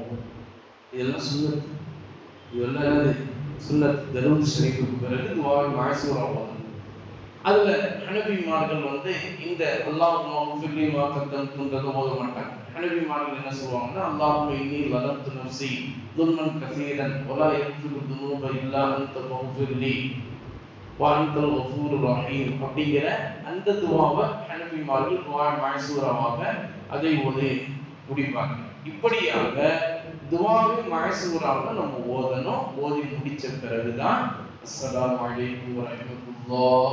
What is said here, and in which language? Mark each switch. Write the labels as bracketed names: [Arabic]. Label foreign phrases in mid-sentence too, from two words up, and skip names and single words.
[Tamil] இதெல்லாம் சுன்னத். இதெல்லாம் சுன்னத். தரூத் ஷரீஃபுக்கு பிறகு துஆவை மஅசூரா ஓதணும். அதுல ஹனபிமார்கள் இந்த [Arabic] اللهم اغفر لي ما [Tamil] கத்தம்துன்றத ஓத மாட்டாங்க. ஹனபிமார்கள் என்ன சொல்லுவாங்கன்னா [Arabic] اللهم إني ظلمت نفسي ظلمًا كثيرًا ولا يغفر الذنوب إلا أنت فاغفر لي وأنت الغفور الرحيم [Tamil] அப்படிங்கிற அந்த துவாவை ஹனஃபிமார்கள் துவா மஅசூராவாக அதை ஓதி முடிப்பாங்க. இப்படியாக துவாவை மஅசூராவை நம்ம ஓதணும். ஓதி முடிச்ச பிறகுதான் [Arabic] السلام عليكم ورحمة الله.